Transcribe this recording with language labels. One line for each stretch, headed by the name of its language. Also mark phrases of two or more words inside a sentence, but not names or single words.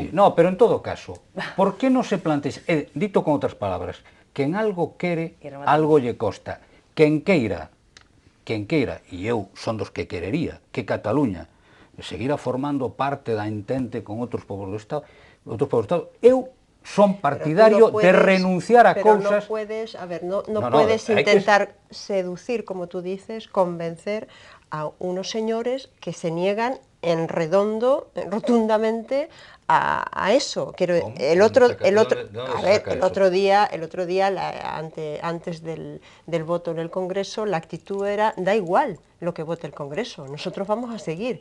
Spanish: Sí, no,
Galician: pero en todo caso, por que non se plantexa, dito con outras palabras, que en algo quere, algo lle costa. Quen queira, e eu son dos que querería, que Cataluña seguira formando parte da entente con outros povos do Estado, eu son partidario de renunciar a cousas...
Spanish: Pero no puedes intentar seducir, como tú dices, convencer a unos señores que se niegan rotundamente a eso. El otro día, antes del voto en el Congreso, la actitud era, da igual lo que vote el Congreso, nosotros vamos a seguir.